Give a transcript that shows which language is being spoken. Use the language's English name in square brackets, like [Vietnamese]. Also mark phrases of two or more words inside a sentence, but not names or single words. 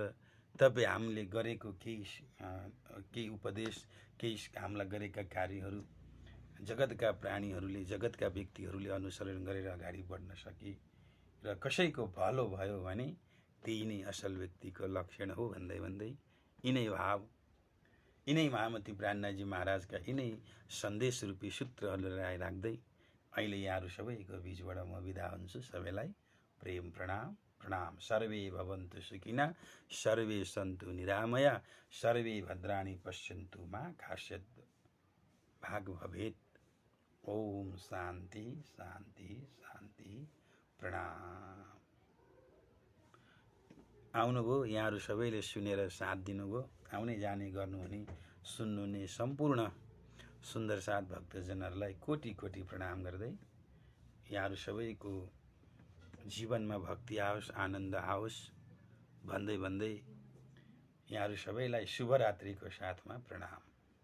[Nepali] र तपाईँ हामीले गरेको केही उपदेश, केही हामीलाई गरेका कार्यहरू जगतका प्राणीहरूले, जगतका व्यक्तिहरूले अनुसरण गरेर अगाडि बढ्न सके र कसैको भलो भयो भने त्यही नै असल व्यक्तिको लक्षण हो भन्दै भन्दै यिनै भाव, यिनै महामती प्राणनाथजी महाराजका यिनै सन्देश रूपी सूत्रहरूलाई राख्दै अहिले यहाँहरू सबैको बीचबाट म बिदा हुन्छु। सबैलाई प्रेम प्रणाम। प्रणाम। [Sanskrit] सर्वे भवन्तु सुखिना, सर्वे सन्तु निरामया, सर्वे भद्राणि पश्यन्तु मा कश्चित् भाग भवेत्। ओम शान्ति शान्ति शान्ति। [Nepali] प्रणाम। आउनुभयो, यहाँहरू सबैले सुनेर साथ दिनुभयो। आउने जाने गर्नुहुने सुन्नुहुने सम्पूर्ण सुन्दर साथ भक्तजनहरूलाई कोटि कोटि प्रणाम गर्दै यहाँहरू सबैको जीवनमा भक्ति आओस्, आनन्द आओस् भन्दै भन्दै यहाँहरू सबैलाई शुभरात्रिको साथमा प्रणाम।